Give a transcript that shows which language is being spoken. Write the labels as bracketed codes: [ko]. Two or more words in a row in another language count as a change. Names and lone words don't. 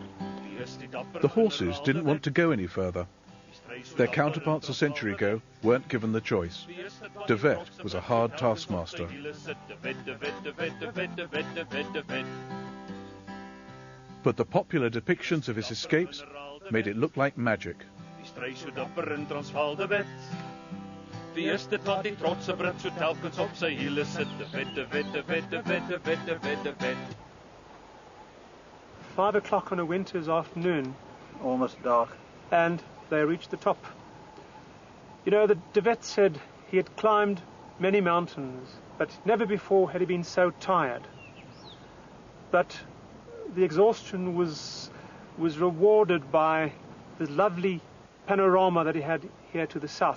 [en] The horses didn't want to go any further. Their counterparts a century ago weren't given the choice. De Wet was a hard taskmaster. But the popular depictions of his escapes made it look like magic. [af] Wie is dit wat die trotse Brit so telkens op sy hiele sit? [en] De Wet, de Wet, de Wet, de Wet, de Wet, de Wet, de Wet. 5 o'clock on a winter's afternoon. Almost dark. And they reached the top. You know, de Wet said he had climbed many mountains, but never before had he been so tired. But the exhaustion was rewarded by the lovely panorama that he had here to the south.